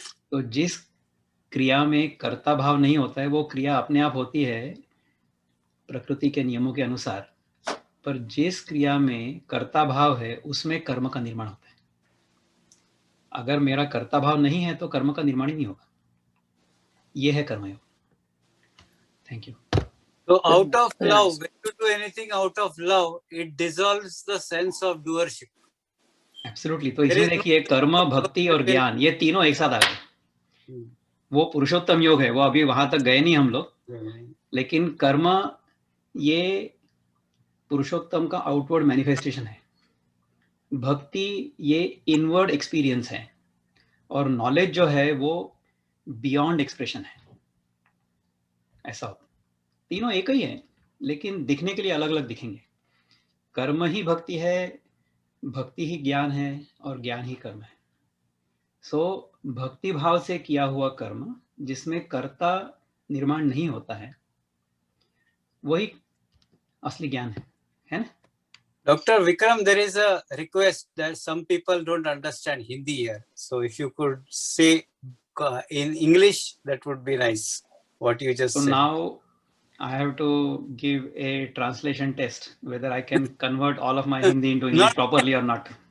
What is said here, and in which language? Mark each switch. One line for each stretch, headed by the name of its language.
Hindi: तो जिस क्रिया में कर्ता भाव नहीं होता है, वो क्रिया अपने आप होती है प्रकृति के नियमों के अनुसार। पर जिस क्रिया में कर्ता भाव है, उसमें कर्म का निर्माण होता है। अगर मेरा कर्ता भाव नहीं है तो कर्म का निर्माण ही नहीं होगा। ये है कर्मयोग।
English: Thank you. So out of love, when you do anything out of love, it dissolves the sense of doership. Absolutely.
Hindi: तो इसमें देखिए, कर्म, भक्ति और ज्ञान, ये तीनों एक साथ आ गए। वो पुरुषोत्तम योग है, वो अभी वहां तक गए नहीं हम लोग। लेकिन कर्म, ये पुरुषोत्तम का
English: outward manifestation
Hindi: है। भक्ति ये
English: inward experience
Hindi: है। और नॉलेज जो है वो
English: beyond expression
Hindi: है। ऐसा होता, तीनों एक ही है, लेकिन दिखने के लिए अलग अलग दिखेंगे। कर्म ही भक्ति है, भक्ति ही ज्ञान है, और ज्ञान ही कर्म है। सो भक्ति भाव से किया हुआ कर्म, जिसमें कर्ता निर्माण नहीं होता है, वही असली ज्ञान है ना?
English: Dr. Vikram, there is a request that some people don't understand Hindi here. So if you could say in English, that would be nice. What you just said. Now I have to give a translation test whether I can convert all of my Hindi into English properly or not.